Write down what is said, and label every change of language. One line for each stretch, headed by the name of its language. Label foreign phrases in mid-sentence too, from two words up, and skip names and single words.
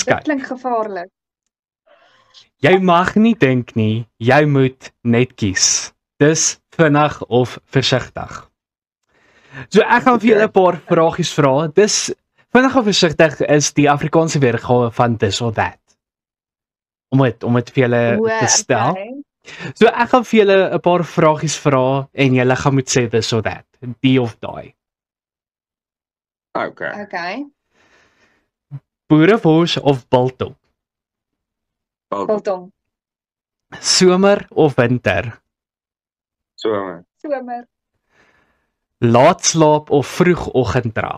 Afrikaans: Dit kyk. klink gevaarlik. Jy mag nie dink nie, jy moet net kies. Dis vinnig of versigtig. So ek gaan vir julle 'n paar vragies vra. Dis vinnig of versigtig is die Afrikaanse weergawe van
English: this or that.
Afrikaans: Om dit vir julle te stel. Okay. So ek gaan vir julle 'n paar vragies vra en julle gaan moet sê
English: this or that,
Afrikaans: die of daai. Okay. Okay. Boerewors of biltong? Biltong. Somer of winter? Somer. Somer. Laat slaap of vroegoggenddraf?